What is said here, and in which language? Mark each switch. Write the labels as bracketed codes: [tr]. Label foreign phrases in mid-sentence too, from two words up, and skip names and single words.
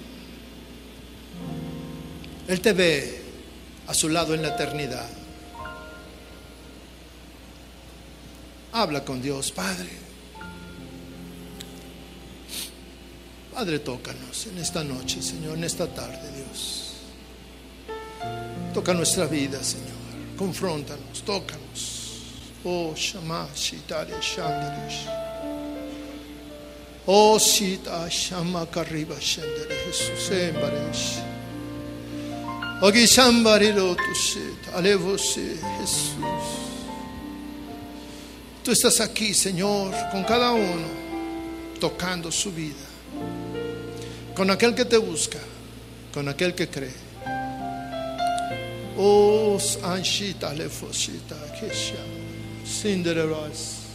[es] Él te ve a su lado en la eternidad. Habla con Dios, Padre. Padre, tócanos en esta noche, Señor, en esta tarde, Dios. Toca nuestra vida, Señor. Confróntanos, tócanos. Oh, Shamash, Italia, Shandarish. Oh, Sita, Shama, Kariba, Shandari, Jesús, Embarish. Ogi, Shambari, Lotusit, Alevose, Jesús. Tú estás aquí, Señor, con cada uno, tocando su vida. Con aquel que te busca, con aquel que cree. Oh, Anshita Lefoshita Kesha Cindereras.